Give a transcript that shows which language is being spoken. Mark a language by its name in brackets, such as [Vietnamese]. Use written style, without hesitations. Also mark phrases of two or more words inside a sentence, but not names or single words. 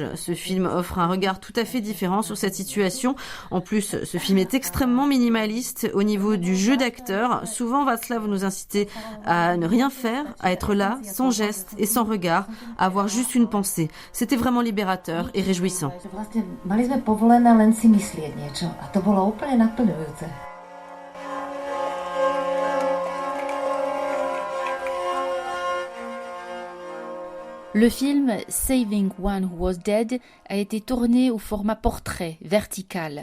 [French] Ce film offre un regard tout à fait différent sur cette situation. En plus, ce film est extrêmement minimaliste au niveau du jeu d'acteur. Souvent, Václav nous incitait à ne rien faire, à être là, sans geste et sans regard, à avoir juste une pensée. C'était vraiment libérateur et réjouissant. [Slovak] Mali sme povolené len si myslieť niečo a to bolo úplne naplňujúce. [French] Le film Saving One Who Was Dead a été tourné au format portrait, vertical.